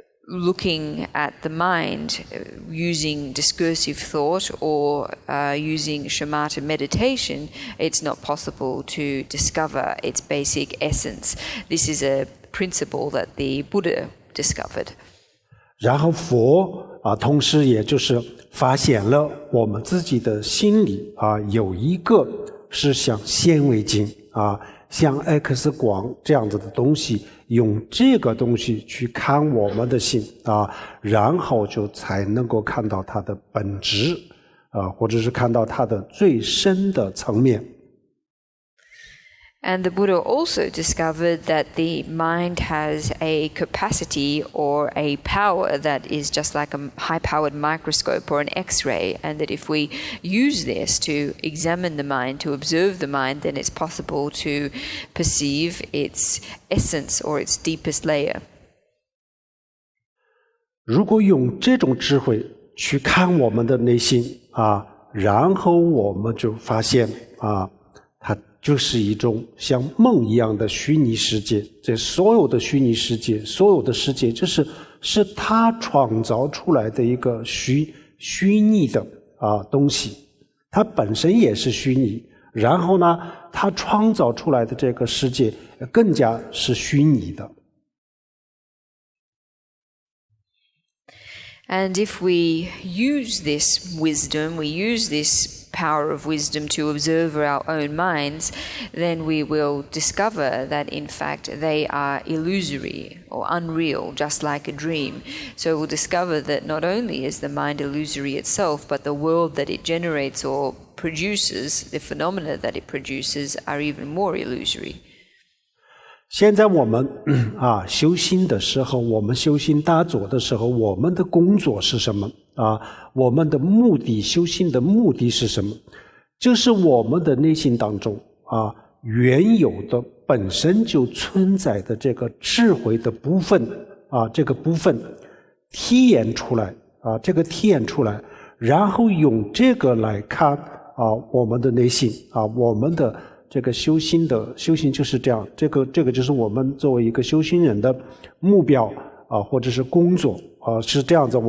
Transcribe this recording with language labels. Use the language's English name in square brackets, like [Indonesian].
[English] looking at the mind using discursive thought or using shamatha meditation, it's not possible to discover its basic essence. This is a principle that the Buddha discovered. [Chinese] 然后佛同时也就是发现了我们自己的心里有一个是像显微镜像 X 光这样子的东西，用这个东西去看我们的心然后就才能够看到它的本质或者是看到它的最深的层面。 [English] And the Buddha also discovered that the mind has a capacity or a power that is just like a high-powered microscope or an X-ray, and that if we use this to examine the mind, to observe the mind, then it's possible to perceive its essence or its deepest layer. [Chinese] 如果用这种智慧去看我们的内心然后我们就发现它就是一种像梦一样的虚拟世界。这所有的虚拟世界，所有的世界是他创造出来的一个虚拟的东西，它本身也是虚拟，然后呢他创造出来的这个世界更加是虚拟的。 [English] And if we use this wisdom, we use this power of wisdom to observe our own minds, then we will discover that in fact they are illusory or unreal, just like a dream. So we'll discover that not only is the mind illusory itself, but the world that it generates or produces, the phenomena that it produces, are even more illusory. [Chinese] 现在我们修心的时候，我们修心打坐的时候，我们的工作是什么我们的目的，修心的目的是什么？就是我们的内心当中原有的本身就存在的这个智慧的部分这个部分体验出来这个体验出来，然后用这个来看我们的内心我们的这个修心就是这样，这个就是我们作为一个修行人的目标或者是工作是这样子。